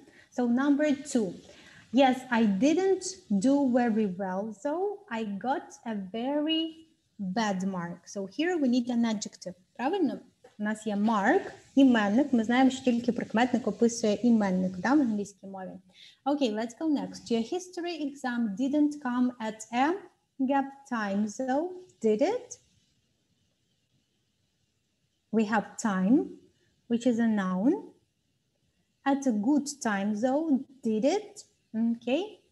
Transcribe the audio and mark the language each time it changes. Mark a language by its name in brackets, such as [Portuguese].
[English] So number 2. Yes, I didn't do very well, though I got a very bad mark. So here we need an adjective. [Ukrainian] Правильно? У нас є mark, іменник. Ми знаємо, що тільки прикметник описує іменник, да, в англійській мові. [English] Okay, let's go next. Your history exam didn't come at a gap time, though, did it? We have time, which is a noun. At a good time, though, did it? Okay.